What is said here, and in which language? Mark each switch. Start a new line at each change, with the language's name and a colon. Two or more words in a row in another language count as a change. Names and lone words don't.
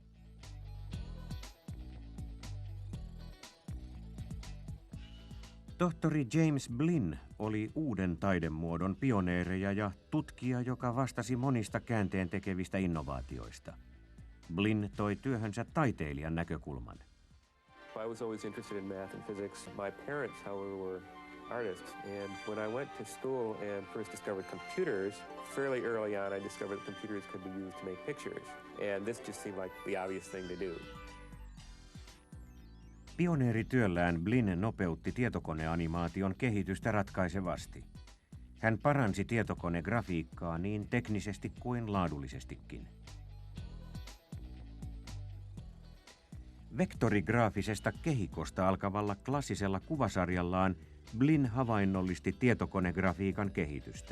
Finnish: Tohtori James Blinn oli uuden taidemuodon pioneereja ja tutkija, joka vastasi monista käänteentekevistä innovaatioista. Blinn toi työhönsä taiteilijan näkökulman.
English: I was always interested in math and physics. My parents, however, were artists, and when I went to school and first discovered computers, fairly early on I discovered that computers could be used to make pictures, and this just seemed like the obvious thing to do.
Finnish: Pioneerityöllään Blinn nopeutti tietokoneanimaation kehitystä ratkaisevasti. Hän paransi tietokonegrafiikkaa niin teknisesti kuin laadullisestikin. Vektorigraafisesta kehikosta alkavalla klassisella kuvasarjallaan Blinn havainnollisti tietokonegrafiikan kehitystä.